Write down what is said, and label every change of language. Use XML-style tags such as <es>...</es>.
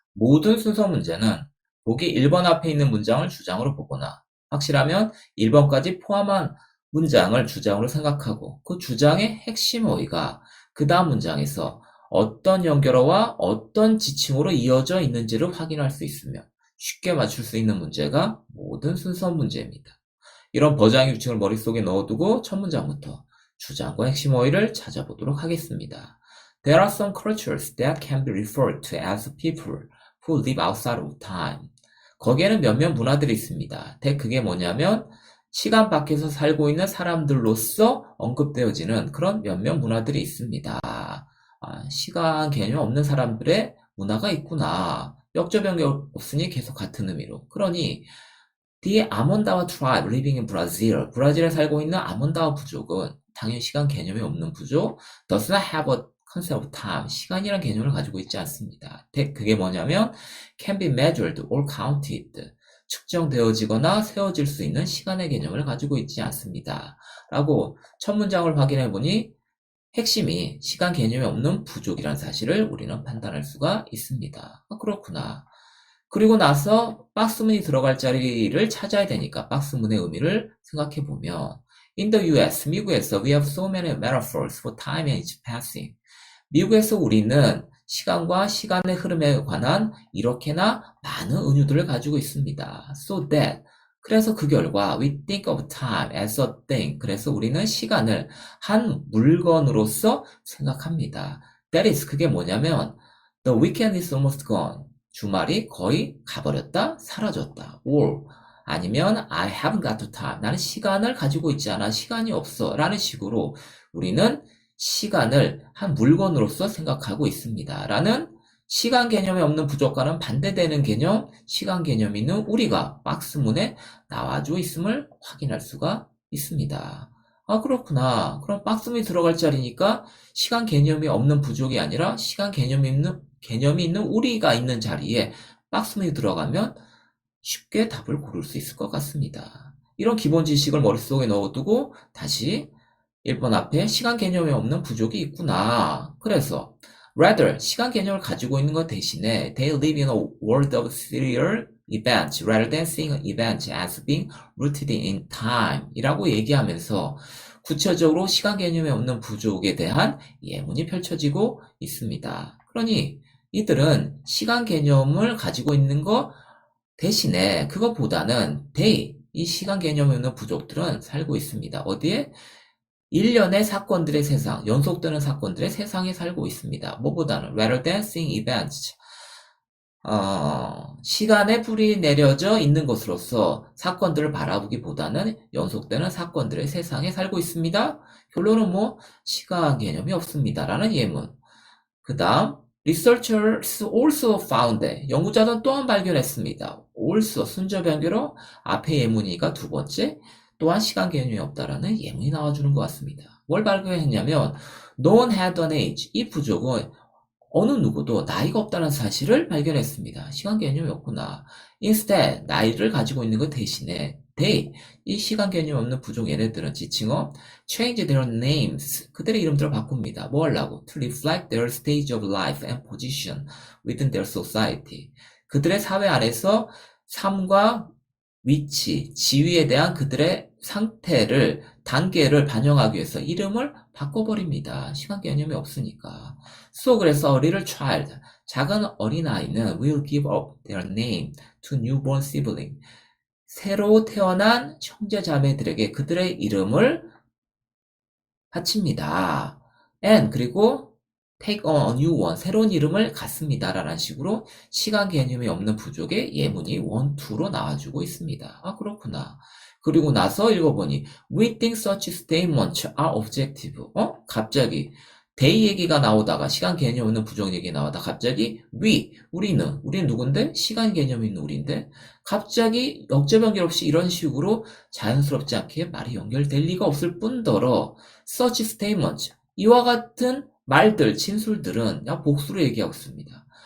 <ko>모든 순서 문제는 보기 1번 앞에 있는 문장을 주장으로 보거나 확실하면 1번까지 포함한 문장을 주장으로 생각하고 그 주장의 핵심 어휘가 그 다음 문장에서 어떤 연결어와 어떤 지칭으로 이어져 있는지를 확인할 수 있으며 쉽게 맞출 수 있는 문제가 모든 순서 문제입니다. 이런 버장의 규칙을 머릿속에 넣어두고 첫 문장부터 주장과 핵심 어휘를 찾아보도록 하겠습니다.</ko> <en>There are some cultures that can be referred to as people who live outside of time.</en> <ko>거기에는 몇몇 문화들이 있습니다. 그게 뭐냐면 시간 밖에서 살고 있는 사람들로서 언급되어지는 그런 몇몇 문화들이 있습니다. 시간 개념 없는 사람들의 문화가 있구나. 역저변경 없으니 계속 같은 의미로.</ko> <en>그러니 The 아몬다와 tribe living in Brazil.</en> <ko>브라질에 살고 있는 아몬다와 부족은 당연히 시간 개념이 없는 부족.</ko> <en>Does not have a concept of time.</en> <ko>시간이란 개념을 가지고 있지 않습니다. 그게 뭐냐면</ko> <en>can be measured or counted.</en> <ko>측정되어지거나 세워질 수 있는 시간의 개념을 가지고 있지 않습니다. 라고 첫 문장을 확인해 보니 핵심이 시간 개념이 없는 부족이라는 사실을 우리는 판단할 수가 있습니다. 그렇구나. 그리고 나서 박스문이 들어갈 자리를 찾아야 되니까 박스문의 의미를 생각해 보면</ko> <en>In the US,</en> <ko>미국에서</ko> <en>we have so many metaphors for time and its passing.</en> <ko>미국에서 우리는 시간과 시간의 흐름에 관한 이렇게나 많은 은유들을 가지고 있습니다.</ko> <en>So that</en> <ko>그래서 그 결과</ko> <en>we think of time as a thing.</en> <ko>그래서 우리는 시간을 한 물건으로서 생각합니다.</ko> <en>That is</en> <ko>그게 뭐냐면</ko> <en>the weekend is almost gone.</en> <ko>주말이 거의 가버렸다, 사라졌다.</ko> <en>Or</en> <ko>아니면</ko> <en>I haven't got the time.</en> <ko>나는 시간을 가지고 있지 않아. 시간이 없어. 라는 식으로 우리는 시간을 한 물건으로서 생각하고 있습니다. 라는 시간 개념이 없는 부족과는 반대되는 개념, 시간 개념이 있는 우리가 박스문에 나와줘 있음을 확인할 수가 있습니다. 그렇구나. 그럼 박스문이 들어갈 자리니까 시간 개념이 없는 부족이 아니라 시간 개념이 있는 우리가 있는 자리에 박스문이 들어가면 쉽게 답을 고를 수 있을 것 같습니다. 이런 기본 지식을 머릿속에 넣어두고 다시 1번 앞에 시간 개념이 없는 부족이 있구나. 그래서 rather 시간 개념을 가지고 있는 것 대신에</ko> <en>they live in a world of serial events rather than seeing an event as being rooted in time</en> <ko>이라고 얘기하면서 구체적으로 시간 개념이 없는 부족에 대한 예문이 펼쳐지고 있습니다. 그러니 이들은 시간 개념을 가지고 있는 것 대신에 그것보다는 이 시간 개념이 없는 부족들은 살고 있습니다. 어디에? 일련의 사건들의 세상, 연속되는 사건들의 세상에 살고 있습니다. 뭐보다는</ko> <en>rather than seeing events.</en> <ko>시간에 불이 내려져 있는 것으로서 사건들을 바라보기보다는 연속되는 사건들의 세상에 살고 있습니다. 결론은 시간 개념이 없습니다. 라는 예문. 그 다음,</ko> <en>researchers also found.</en> <ko>연구자들은 또한 발견했습니다. also, 순저 변경으로 앞에 예문이니까 두 번째. 또한 시간 개념이 없다라는 예문이 나와주는 것 같습니다. 뭘 발견했냐면</ko> <en>no one had an age.</en> <ko>이 부족은 어느 누구도 나이가 없다는 사실을 발견했습니다. 시간 개념이 없구나. instead 나이를 가지고 있는 것 대신에 이 시간 개념 없는 부족 얘네들은 지칭어</ko> <en>change their names</en> <ko>그들의 이름들을 바꿉니다. 뭐 하려고?</ko> <en>to reflect their stage of life and position within their society.</en> <ko>그들의 사회 안에서 삶과 위치, 지위에 대한 그들의 상태를, 단계를 반영하기 위해서 이름을 바꿔버립니다. 시간 개념이 없으니까.</ko> <en>그래서 a little child,</en> <ko>작은 어린아이는</ko> <en>will give up their name to newborn sibling.</en> <ko>새로 태어난 형제자매들에게 그들의 이름을 바칩니다. 그리고</ko> <en>take on a new one,</en> <ko>새로운 이름을 갖습니다. 라는 식으로 시간 개념이 없는 부족의 예문이 1, 2로 나와주고 있습니다. 그렇구나.</ko> <en>그리고 나서 읽어보니 we think such statements are objective.</en> <ko>갑자기 they 얘기가 나오다가 시간 개념 없는 부족 얘기 나오다 갑자기 우리는 누군데? 시간 개념 있는 우리인데 갑자기 역저변경 없이 이런 식으로 자연스럽지 않게 말이 연결될 리가 없을 뿐더러</ko> <en>such statements</en> <ko>이와 같은 말들, 진술들은 복수로 얘기하고 있습니다.</ko>